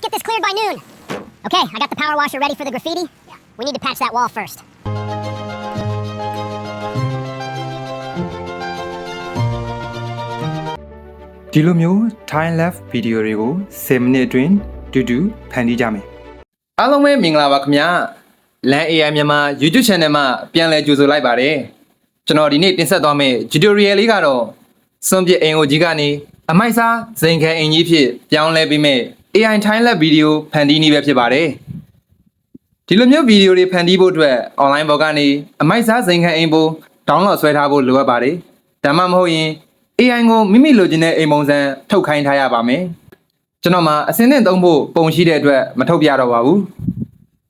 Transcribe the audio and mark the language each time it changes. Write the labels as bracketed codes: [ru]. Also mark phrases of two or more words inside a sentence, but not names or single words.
[en] cleared by noon. Okay, I got the power washer ready for the graffiti. We need to patch that wall first. [my] ဒီလိုမျိုး [en] time lapse video [my] တွေကို10မိနစ်အတွင်းတူတူဖန်တီးကြမယ်အားလုံးပဲမင်္ဂလာပါခင်ဗျာ LAN AI မြန်မာ YouTube channel မှာပြန်လည်ကြိုဆိုလိုက်ပါတယ်ကျွန်တော်ဒီနေ့တင်ဆက်သွားမယ့် tutorial လေးကတော့စွန့်ပစ်အိမ်ကိုကြီးကနေအမိုက်စားဇိမ်ခံအိမ်ကြီးဖြစ်ပြောင်းလဲပြီးမဲ့ [en] AI time lapse video [my] ဖန်တီးနည်းပဲဖြစ်ပါတယ်ဒီ လိုမျိုး video တွေဖန်တီးဖို့အတွက် online ပေါ်ကနေအမိုက်စားဇိမ်ခံအိမ်ပို download ဆွဲထားဖို့လိုအပ်ပါတယ်ဒါမှမဟုတ်ရင်AI ကိုမိမိလိုချင်တဲ့အိမ်ပုံစံထုတ်ခိုင်းထားရပါမယ်ကျွန်တော်မှာအစင်းနဲ့သုံးဖို့ပုံရှိတဲ့အတွက်မထုတ်ပြတော့ပါဘူးပ